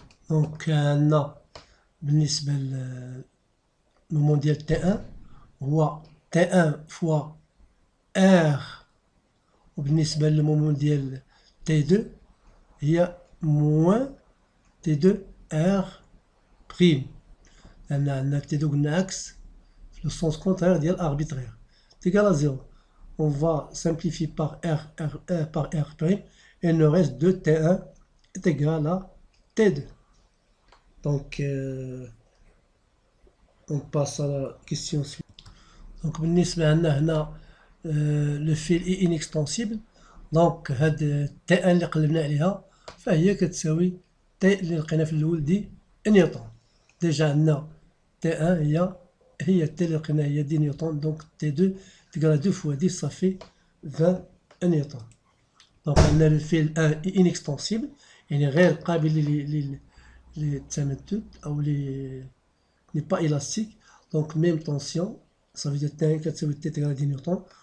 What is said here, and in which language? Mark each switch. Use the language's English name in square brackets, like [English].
[French] Donc on a [Arabic] بالنسبة للمومون ديال T1 هو T1 fois R وبالنسبة للمومون ديال T2 هي moins T2 R prime. لأن عندنا T2 قلنا عكس في [French] le sens contraire [Arabic] ديال arbitraire. [French] C'est égal à 0. On va simplifier par par R prime et il nous reste 2T1 est égal à T2. Donc on passe à la question suivante. Donc [Arabic] بالنسبة عندنا هنا [French] le fil est inextensible. [Arabic] Donc هاد T1 اللي قلبنا عليها فهي كتساوي T اللي لقينا في الأول دي نيوتن. ديجا عندنا T1 هي T اللي لقينا هي 10 نيوتن. [French] Donc T2 تقال 2 fois 10 ça fait 20 نيوتن. Donc عندنا le fil 1 est inextensible [Arabic] يعني غير قابل للتمدد أو [French] n'est pas élastique. Donc même tension, ça veut dire T1 كتساوي T égale à 10 newtons.